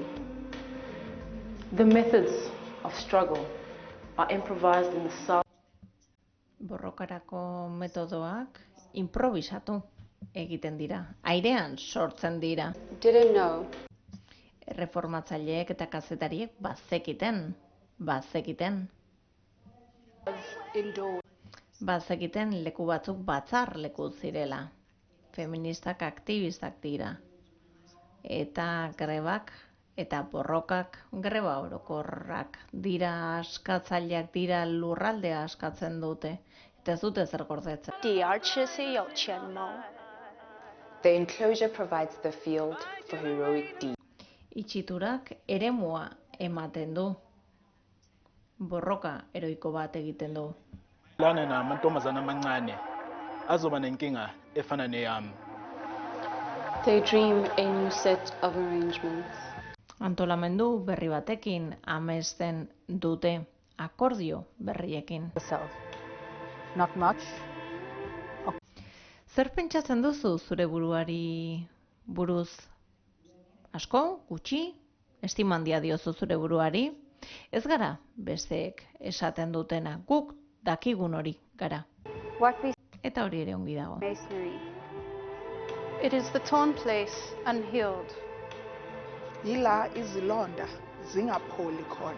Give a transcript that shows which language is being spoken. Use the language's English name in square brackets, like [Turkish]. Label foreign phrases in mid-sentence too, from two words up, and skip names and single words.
[English] The methods of struggle are improvised in the South. [Basque] Borrokarako metodoak improvisatu egiten dira, airean sortzen dira. [English] Didn't know. [Basque] Erreformatzaileek eta kazetariek bazekiten leku batzuk batzar leku zirela. Feministak aktivistak dira. Eta grebak eta borrokak greba orokorrak dira, askatzaileak dira, lurraldea askatzen dute. Eta ez dute zer gordetzen. [English] The enclosure provides the field for heroic deeds. [Basque] Itxiturak eremua ematen du. Borroka heroiko bat egiten du. [Zulu] Lana namantombazana amancane azoba nenkinga efana neyami. [English] They dream a new set of arrangements. [Basque] Antolamendu berri batekin amesten dute, akordio berriekin. [English] Not much. [Basque] Zer pentsatzen duzu zure buruari buruz? Asko, gutxi, estima handia diozu zure buruari? Ez gara besteek esaten dutena, guk dakigun hori gara. Eta hori ere ongi dago. [English] It is the torn place, unhealed. [Zulu] Yila izilonda zingapholi khona.